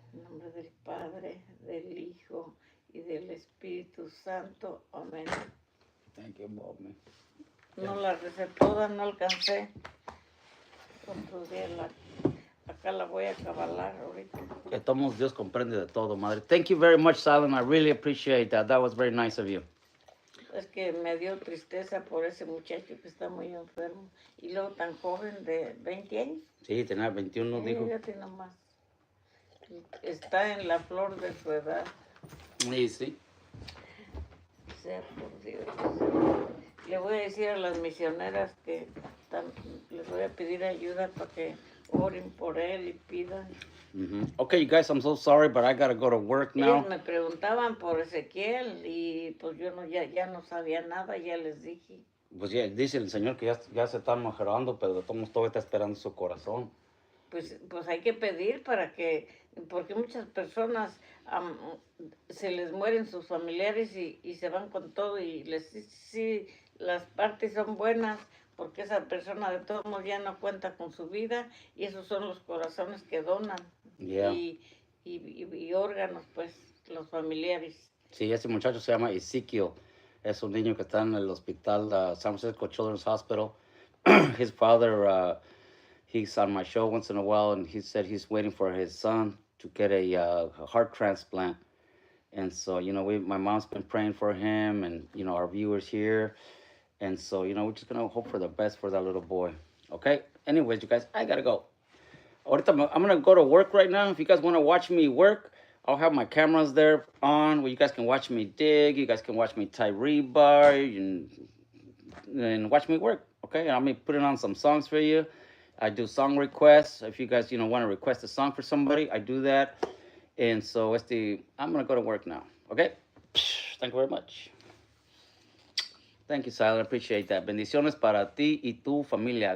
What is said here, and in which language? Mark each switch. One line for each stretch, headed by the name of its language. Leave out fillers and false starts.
Spanish: En nombre del Padre, del Hijo y del Espíritu Santo. Amén.
English: Thank you, Mommy.
Spanish: No la recé toda, no alcancé. Otro día acá la voy a cabalar ahorita. Que todos Dios comprende de todo, madre.
English: Thank you very much, Silent. I really appreciate that. That was very nice of you.
Spanish: Es que me dio tristeza por ese muchacho que está muy enfermo. Y luego tan joven, de 20 años. Sí, tenía 21, dijo. Fíjate nomás. Está en la flor de su edad. Sí, sí. Sea por Dios. Le voy a decir a las misioneras que les voy a pedir ayuda para que oren por él y pidan.
English: Okay, you guys, I'm so sorry, but I gotta go to work now.
Spanish: Ellos me preguntaban por Ezequiel y pues yo ya no sabía nada, ya les dije. Pues ya dice el Señor que ya se está mejorando, pero de todos modos todavía está esperando su corazón. Pues hay que pedir porque muchas personas se les mueren sus familiares y se van con todo y sí, las partes son buenas porque esa persona de todos modos ya no cuenta con su vida y esos son los corazones que donan.
English: Yeah.
Spanish: Y órganos, pues, los familiares. Sí, ese muchacho se llama Ezekiel. Es un niño que está en el hospital, San Francisco Children's Hospital.
English: His father, he's on my show once in a while, and he said he's waiting for his son to get a heart transplant. And so, my mom's been praying for him, and, our viewers here. And so, we're just going to hope for the best for that little boy. Okay? Anyways, you guys, I got to go. Ahorita I'm going to go to work right now. If you guys want to watch me work, I'll have my cameras there on where you guys can watch me dig. You guys can watch me tie rebar and watch me work. Okay? And I'm going to put it on some songs for you. I do song requests. If you guys, want to request a song for somebody, I do that. And so I'm going to go to work now. Okay? Thank you very much. Thank you, Silent. Appreciate that.
Spanish: Bendiciones para ti y tu familia.